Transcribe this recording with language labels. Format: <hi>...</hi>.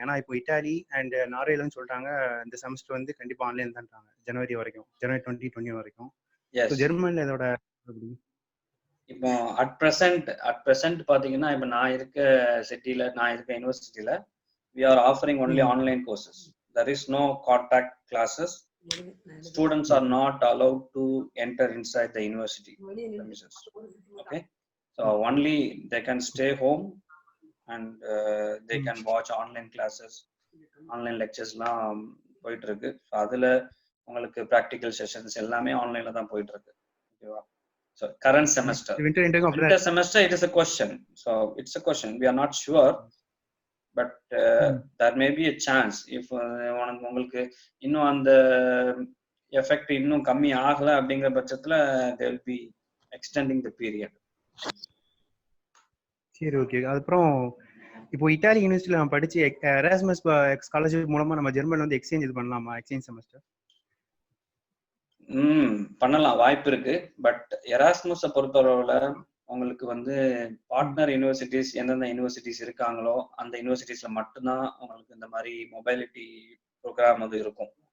<ta>ஏன்னா இப்போ Italy and நார்வேலன்னு சொல்றாங்க இந்த செமஸ்டர் வந்து கண்டிப்பா ஆன்லைன் தான்றாங்க ஜனவரி வரைக்கும், ஜனவரி 2020 வரைக்கும். ஸோ ஜெர்மன்ல இதோட இப்போ அட் ப்ரெசென்ட் பாத்தீங்கன்னா இப்போ நான் இருக்க சிட்டில, நான் இருக்க யூனிவர்சிட்டியில</ta> <en>we are offering only online courses. There is no contact classes. Students are not allowed to enter inside the university premises. Okay, so only they can stay home and they can watch online classes, online lectures</en> <ta>லாம் போயிட்டு இருக்கு. So அதுல உங்களுக்கு practical sessions எல்லாமே ஆன்லைன்ல தான் போயிட்டு இருக்கு. ஓகேவா?</ta> <en>So current semester, winter semester, it is a question. So it's a question. We are not sure, but there may be a chance if</en> <ta>உங்களுக்கு இன்னும் அந்த எஃபெக்ட் இன்னும் கம்மி ஆகல அப்படிங்கிற பட்சத்துல</ta> <en>they will be extending the period.</en> <ta>சரி, okay. அதுக்கப்புறம் இப்போ இட்டாலி யூனிவர்சிட்டியில நம்ம படிச்சு எராஸ்மஸ் ஸ்காலர்ஷிப் மூலமா நம்ம ஜெர்மன்ல வந்து எக்ஸ்சேஞ்ச் இது பண்ணலாமா? எக்ஸ்சேஞ்ச் செமஸ்டர் பண்ணலாம், வாய்ப்பு இருக்கு. பட் எராஸ்மஸை பொறுத்தளவுல உங்களுக்கு வந்து பார்ட்னர் யூனிவர்சிட்டிஸ் எந்தெந்த யூனிவர்சிட்டிஸ் இருக்காங்களோ அந்த யூனிவர்சிட்டிஸ்ல மட்டும்தான் உங்களுக்கு இந்த மாதிரி மொபைலிட்டி ப்ரோக்ராம் வந்து இருக்கும்.</ta>